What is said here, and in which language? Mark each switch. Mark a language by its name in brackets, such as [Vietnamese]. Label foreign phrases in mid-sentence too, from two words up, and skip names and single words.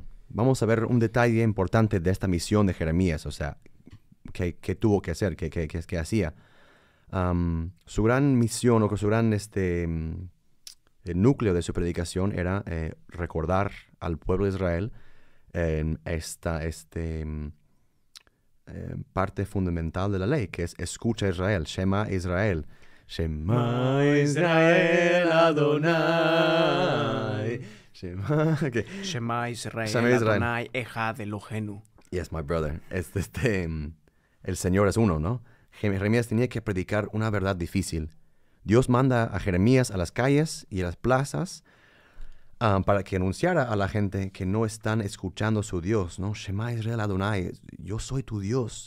[Spanish] Vamos a ver un detalle importante de esta misión de Jeremías, o sea, qué tuvo que hacer, qué hacía. Su gran misión, o su gran el núcleo de su predicación era recordar al pueblo de Israel esta parte fundamental de la ley, que es escucha Israel, [Hebrew] שמע ישראל. שמע ישראל אדוני. שמע ישראל אדוני אחד אלוהנו. [English] Yes, my brother. [Spanish] El Señor es uno, ¿no? Jeremías tenía que predicar una verdad difícil. Dios manda a Jeremías a las calles y a las plazas para que anunciara a la gente que no están escuchando a su Dios, ¿no? [Hebrew] שמע ישראל אדוני, [Spanish] yo soy tu Dios.